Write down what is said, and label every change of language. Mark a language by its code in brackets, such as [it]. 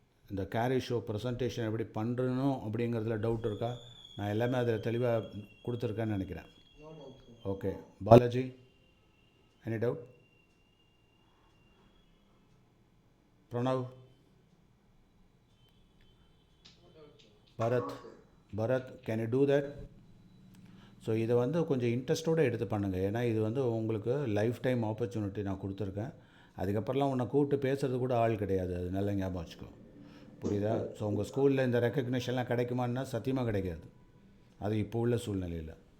[ta] இந்த carry show presentation எப்படி பண்ணுறணும் அப்படிங்கிறதுல டவுட் இருக்கா? நான் எல்லாமே அதில் தெளிவாக கொடுத்துருக்கேன்னு நினைக்கிறேன். Okay, Balaji, [en] any doubt? Pranav, Bharat, can you do that? [ta] So இதை வந்து கொஞ்சம் இன்ட்ரெஸ்ட்டோடு எடுத்து பண்ணுங்கள். ஏன்னா இது வந்து உங்களுக்கு லைஃப் டைம் ஆப்பர்ச்சுனிட்டி நான் கொடுத்துருக்கேன். அதுக்கப்புறம்லாம் உன்னை கூப்பிட்டு பேசுகிறது கூட ஆள் கிடையாது, அது நல்லா ஞாபகம் வச்சுக்கோ. புரியுதா? ஸோ உங்கள் ஸ்கூலில் இந்த ரெக்கக்னிஷன்லாம் கிடைக்குமான்னா சத்தியமாக கிடைக்காது, அது இப்போ உள்ள சூழ்நிலையில்.